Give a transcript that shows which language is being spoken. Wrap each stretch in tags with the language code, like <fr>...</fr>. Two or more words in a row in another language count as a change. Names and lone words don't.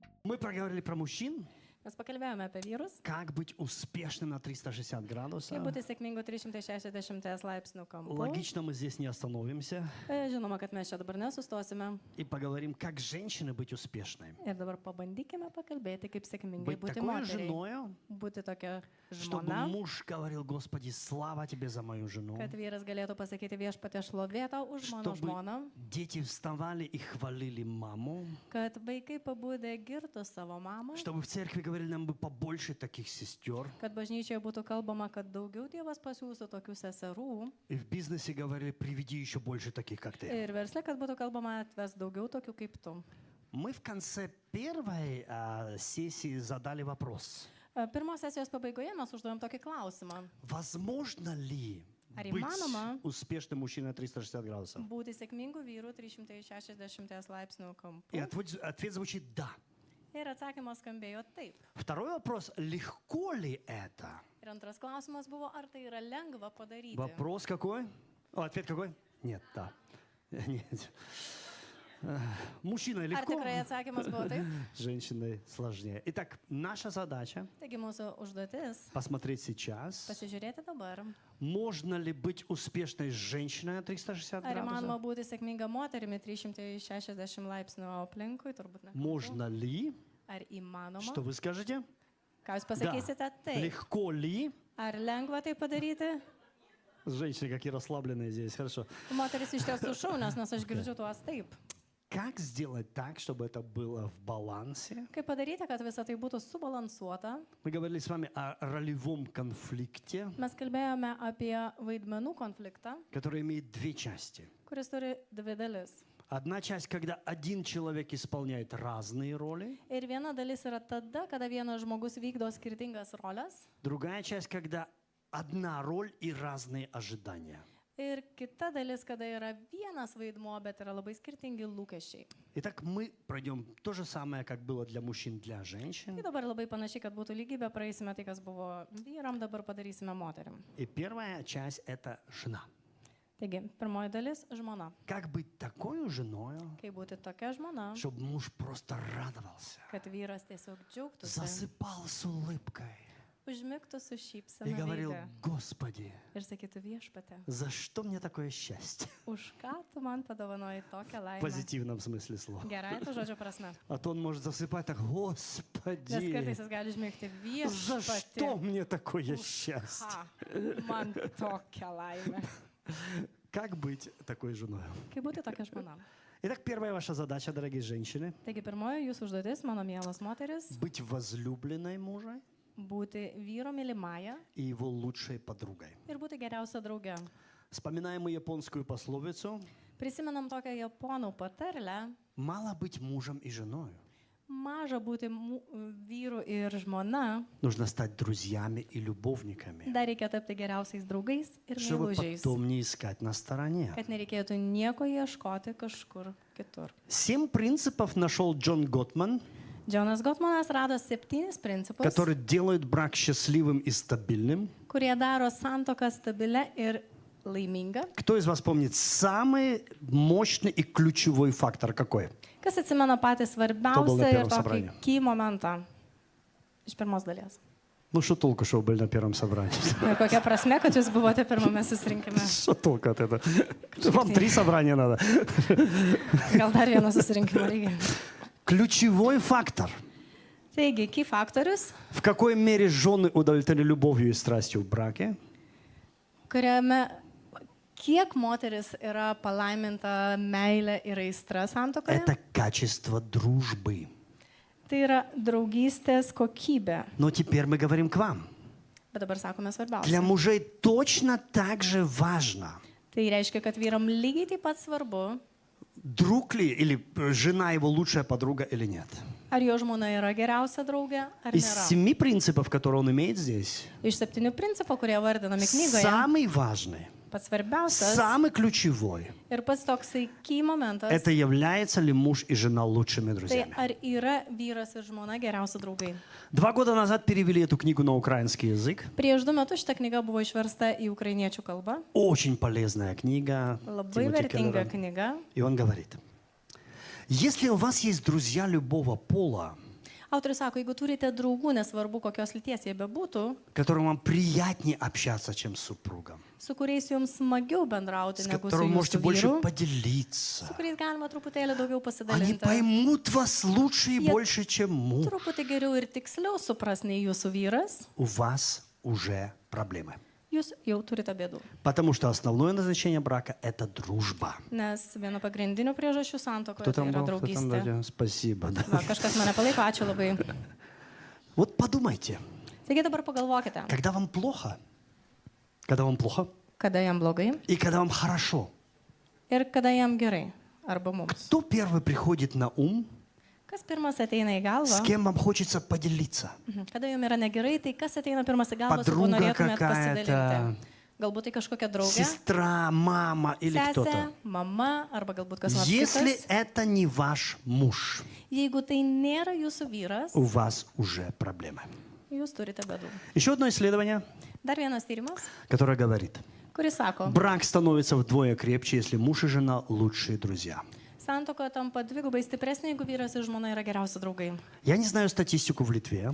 <ru>Мы проговорили про мужчин,</ru> <lt>Mes pakalbėjome apie vyrus,</lt> <ru>как быть успешным на 360</ru> <lt>kaip</lt> <ru>градусов.</ru> <lt>būti sėkmingu 360 laipsnių kampu.</lt> <ru>Логично, мы здесь не остановимся</ru> <lt>Žinoma, kad mes čia dabar nesustosime</lt> <ru>и поговорим, как женщины быть успешной.</ru> <lt>ir dabar pabandykime pakalbėti, kaip sėkmingai</lt> <ru>Быть</ru> <lt>būti</lt> <ru>такой</ru> <lt>moteriai.</lt> <ru>женой,</ru> <lt>Būti tokia</lt> <ru>чтобы</ru> <lt>žmona,</lt> <ru>муж говорил: Господи, слава тебе за мою жену.</ru> <lt>kad vyras galėtų pasakyti viešpatie šlovėtą už mano</lt> <ru>Чтобы</ru> <lt>žmoną,</lt> <ru>дети вставали и хвалили маму.</ru> <lt>kad vaikai pabūdė girtų savo mamą,</lt> <ru>Чтобы в церкви говорили: нам бы побольше таких сестер.</ru> <lt>kad bažnyčioje būtų kalbama, kad daugiau Dievas pasiūstų tokių seserų</lt> <ru>И в бизнесе говорили: приведи еще больше таких, как ты.</ru> <lt>ir versle, kad būtų kalbama atves daugiau tokių kaip tu.</lt> <ru>Мы в конце первой сессии задали вопрос.</ru> <lt>Pirmos sesijos pabaigoje mes užduojam tokį klausimą.</lt> <ru>Возможно ли</ru> <lt>Ar</lt> <ru>быть</ru> <lt>įmanoma</lt> <ru>успешным мужчиной на 360 градусов?</ru> <lt>būti sėkmingų vyrų 360 laipsnių kampu?</lt> <ru>И ответ звучит «да».</ru> <lt>Ir atsakymas skambėjo taip.</lt> <ru>Второй вопрос: легко ли это?</ru> <lt>Ir antras klausimas buvo, ar tai yra lengva padaryti.</lt> <ru>Вопрос какой? Ответ какой? Нет, да. Нет. Мужчина</ru> <lt>Ar</lt> <ru>легко,</ru> <lt>tikrai atsakymas buvo taip?</lt> <ru>женщиной сложнее. Итак, наша задача</ru> <lt>Taigi mūsų užduotis</lt> <ru>посмотреть сейчас,</ru> <lt>pasižiūrėti dabar,</lt> <ru>можно ли быть успешной женщиной на 360</ru> <lt>ar įmanoma</lt> <ru>градусов?</ru> <lt>būti sėkminga moterimi 360 laipsnių aplinkui, turbūt ne.</lt> <ru>Можно ли?</ru> <lt>Ar įmanoma?</lt> <ru>Что вы скажете?</ru> <lt>Ką jūs pasakysite? Taip.</lt> <ru>Легко ли?</ru> <lt>Ar lengva tai padaryti?</lt> <ru>Женщины какие расслабленные здесь, хорошо.</ru> <lt>Moteris iš tiesų šaunios, nes aš girdžiu tuos taip.</lt> <ru>Как сделать так, чтобы это было в балансе?</ru> <lt>Kaip padaryti, kad visa tai būtų subalansuota?</lt> <ru>Мы говорили с вами о ролевом конфликте,</ru> <lt>Mes kalbėjome apie vaidmenų konfliktą,</lt> <ru>который имеет две части.</ru> <lt>kuris turi dvi dalis.</lt> <ru>Одна часть, когда один человек исполняет разные роли.</ru> <lt>Ir viena dalis yra tada, kada vienas žmogus vykdo skirtingas roles.</lt> <ru>Другая часть, когда одна роль и разные ожидания.</ru> <lt>Ir kita dalis, kada yra vienas vaidmuo, bet yra labai skirtingi lūkesčiai.</lt> <ru>Итак, мы пройдем то же самое, как было для мужчин, для женщин.</ru> <lt>Tai dabar labai panašiai, kad būtų lygybė, praeisime tai, kas buvo vyram, dabar padarysime moterim.</lt> <ru>И первая часть – это жена.</ru> <lt>Taigi, pirmoji dalis - žmona.</lt> <ru>Как быть такой женой,</ru> <lt>Kaip būti tokia žmona,</lt> <ru>чтобы муж просто радовался,</ru> <lt>kad vyras tiesiog džiaugtųsi,</lt> <ru>засыпал с улыбкой</ru> <lt>užmigtų su</lt> <ru>и</ru> <lt>šypsena</lt> <ru>говорил:</ru> <lt>veide</lt> <ru>Господи,</ru> <lt>ir sakytų viešpate,</lt> <ru>за что мне такое счастье?</ru> <lt>už ką tu man padovanoji tokią</lt> <ru>В</ru> <lt>laimę.</lt> <ru>позитивном смысле слова.</ru> <lt>Gerai, to žodžio prasme.</lt> <ru>А то он может засыпать так:</ru> <lt>Nes</lt> <ru>Господи,</ru> <lt>kartais jis gali užmigti</lt> <ru>за</ru> <lt>viešpate.</lt> <ru>что мне такое</ru> <lt>Už</lt> <ru>счастье?</ru> <lt>ką man tokia laimė.</lt> <ru>Как быть такой женой?</ru> <lt>Kaip būti tokia žmona?</lt> <ru>Итак, первая ваша задача, дорогие женщины,</ru> <lt>Taigi, pirmoji jūsų užduotis, mano mielas moteris,</lt> <ru>быть возлюбленной мужа</ru> <lt>būti vyro mylimąją</lt> <ru>и его лучшей подругой.</ru> <lt>ir būti geriausia drauge.</lt> <ru>Вспоминаем мы японскую пословицу:</ru> <lt>Prisimenam tokią japonų patarlę,</lt> <ru>мало быть мужем и женой.</ru> <lt>maža būti vyru ir žmona,</lt> <ru>Нужно стать друзьями и любовниками,</ru> <lt>dar reikia tapti geriausiais draugais ir</lt> <ru>чтобы</ru> <lt>meilužiais,</lt> <ru>потом не искать на стороне.</ru> <lt>kad nereikėtų nieko ieškoti kažkur kitur.</lt> <ru>7 принципов нашел Джон Готман,</ru> <lt>Džonas Gotmanas rado 7 principus,</lt> <ru>которые делают брак счастливым и стабильным.</ru> <lt>kurie daro santuoką stabilę ir laimingą.</lt> <ru>Кто из вас помнит самый мощный и ключевой фактор какой?</ru> <lt>Kas atsimena patį To buvo svarbiausią na ir pirmam tokį</lt> <ru>собрании.</ru> <lt>key momentą iš pirmos dalies?</lt> <ru>Ну что толку, что вы были на первом собрании?</ru> <lt>Ir kokia prasme, kad jūs buvote pirmame susirinkime?</lt> <ru>Что толку от этого? Вам 3 собрания надо.</ru> <lt>Gal dar vieno susirinkimo reikia?</lt> <ru>Ключевой фактор.</ru> <lt>Taigi, key faktorius,</lt> <ru>В какой мере жены удовлетворены любовью и страстью в браке?</ru> <lt>kuriame kiek moteris yra palaiminta meilė ir aistra santuokoje,</lt> <ru>Это качество дружбы.</ru> <lt>tai yra draugystės kokybė.</lt> <ru>Но теперь мы говорим к вам.</ru> <lt>Bet dabar sakome</lt> <ru>Для</ru> <lt>svarbiausia.</lt> <ru>мужей точно так же важно,</ru> <lt>Tai reiškia, kad vyram lygiai taip pat svarbu,</lt> <ru>друг ли или жена его лучшая подруга или нет.</ru> <lt>ar jo žmona yra geriausia draugė, ar</lt> <ru>Из</ru> <lt>nėra.</lt> <ru>7 принципов, которые он имеет здесь,</ru> <lt>Iš 7 principų, kurie vardinami knygoje,</lt> <ru>самый важный,</ru> <lt>pats svarbiausias</lt> <ru>самый ключевой</ru> <lt>ir pats toksai key momentas,</lt> <ru>это является ли муж и жена лучшими</ru> <lt>tai</lt> <ru>друзьями.</ru> <lt>ar yra vyras ir žmona geriausi draugai.</lt> <ru>2 года назад перевели эту книгу на украинский язык.</ru> <lt>Prieš 2 metus šita knyga buvo išversta į ukrainiečių kalbą.</lt> <ru>Очень полезная книга.</ru> <lt>Labai Тимоти vertinga Келлера. knyga.</lt> <ru>И он говорит: если у вас есть друзья любого пола,</ru> <lt>Autorius sako, jeigu turite draugų, nesvarbu kokios lyties jie bebūtų,</lt> <ru>которым вам приятнее общаться, чем с супругом,</ru> <lt>su kuriais jums smagiau bendrauti</lt> <ru>с</ru> <lt>negu su</lt> <ru>которым можете</ru> <lt>jūsų</lt> <ru>больше</ru> <lt>vyru,</lt> <ru>поделиться.</ru> <lt>su kuriais galima truputėlį daugiau</lt> <ru>Они</ru> <lt>pasidalinti.</lt> <ru>поймут вас лучше и Я- больше, чем муж.</ru> <lt>Truputį geriau ir tiksliau supras nei jūsų vyras,</lt> <ru>У вас уже проблемы.</ru> <lt>jūs jau turite bėdų.</lt> <ru>Потому что основное назначение брака – это дружба.</ru> <lt>Nes viena pagrindinių priežasčių santokoje</lt> <ru>Кто</ru> <lt>tai</lt> <ru>там</ru> <lt>yra</lt> <ru>был? Кто там</ru> <lt>draugystė.</lt> <ru>был? Спасибо. Да.</ru> <lt>Va, kažkas mane palaiko, ačiū labai.</lt> <ru>Вот подумайте,</ru> <lt>Taigi dabar pagalvokite,</lt> <ru>когда вам плохо,</ru> <lt>kada jam blogai</lt> <ru>и когда вам хорошо,</ru> <lt>ir kada jam gerai. Arba mums.</lt> <ru>кто первый приходит на ум,</ru> <lt>Kas pirmas ateina į</lt> <ru>с</ru> <lt>galvą?</lt> <ru>кем вам хочется поделиться?</ru> <lt>Kada jums yra negerai, tai kas ateina pirmas į galvą, su kuo</lt> <ru>Подруга</ru> <lt>norėtumėt</lt> <ru>какая-то,</ru> <lt>pasidalinti? Galbūt tai kažkokia draugė,</lt> <ru>сестра, мама или</ru> <lt>sesė,</lt> <ru>кто-то.</ru> <lt>mama arba galbūt kas nors</lt> <ru>Если</ru> <lt>kitas.</lt> <ru>это не ваш муж,</ru> <lt>Jeigu tai nėra jūsų vyras,</lt> <ru>у вас уже проблемы.</ru> <lt>jūs turite bėdų.</lt> <ru>Еще одно исследование,</ru> <lt>Dar vienas tyrimas,</lt> <ru>которое говорит,</ru> <lt>kuris sako,</lt> <ru>брак становится вдвое крепче, если муж и жена лучшие друзья.</ru> <lt>santoka tampa dvigubai stipresnė, jeigu vyras ir žmona yra geriausi draugai.</lt> <ru>Я не знаю статистику в Литве,</ru>